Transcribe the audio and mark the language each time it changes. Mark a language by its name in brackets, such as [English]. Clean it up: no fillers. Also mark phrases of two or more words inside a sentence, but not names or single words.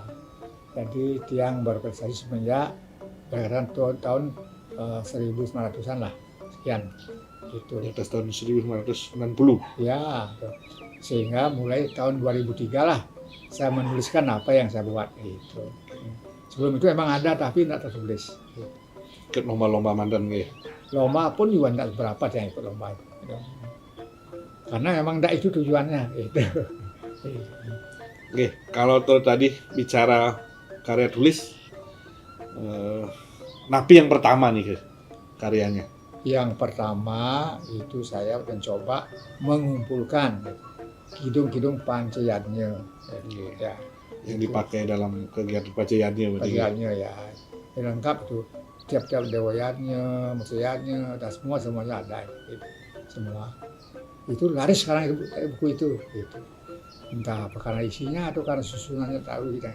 [Indonesian] Jadi tiang berprestasi semenjak tahun 1900-an lah, sekian. Gitu. Di atas tahun 1990. Ya, sehingga mulai tahun 2003 lah saya menuliskan apa yang saya buat itu. Sebelum itu emang ada tapi tidak tertulis. Ikut lomba-lomba mantan nggih. Lomba pun juga tidak berapa yang ikut lomba itu. Karena memang tidak itu tujuannya. Gitu. Oke, kalau tadi bicara karya tulis, Napi yang pertama nih karyanya. Yang pertama itu saya mencoba mengumpulkan kidung-kidung Pancayadnya. Jadi, ya, Yang dipakai dalam kegiatan Pancayadnya berarti. Pancayadnya ya, lengkap tuh. Tiap-tiap dewayatnya, musayatnya, dan semuanya ada. Gitu. Semua. Itu laris sekarang buku itu. Gitu. Entah apa karena isinya atau karena susunannya tahu gitu.